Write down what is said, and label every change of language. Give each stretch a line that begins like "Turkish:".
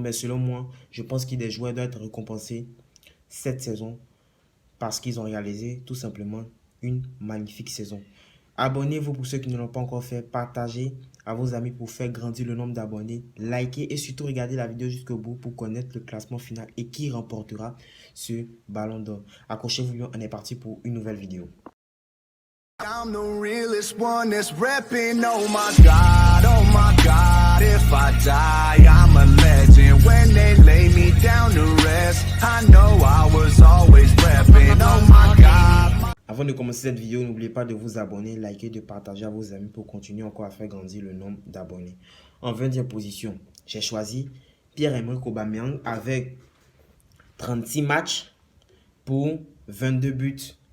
French: Mais selon moi, je pense que des joueurs doivent être récompensés cette saison parce qu'ils ont réalisé tout simplement une magnifique saison. Abonnez-vous pour ceux qui ne l'ont pas encore fait. Partagez à vos amis pour faire grandir le nombre d'abonnés. Likez et surtout regardez la vidéo jusqu'au bout pour connaître le classement final et qui remportera ce ballon d'or. Accrochez-vous bien, on est parti pour une nouvelle vidéo.
English: I'm the realest one that's repping. Oh my God, if I die, I'm a legend. When they lay me down to rest, I know I was always repping. Oh my God.
French: Avant de commencer cette vidéo, n'oubliez pas de vous abonner, liker, de partager à vos amis pour continuer encore à faire grandir le nombre d'abonnés. En 20e position, j'ai choisi Pierre-Emerick Aubameyang avec 36 matchs pour 22 buts.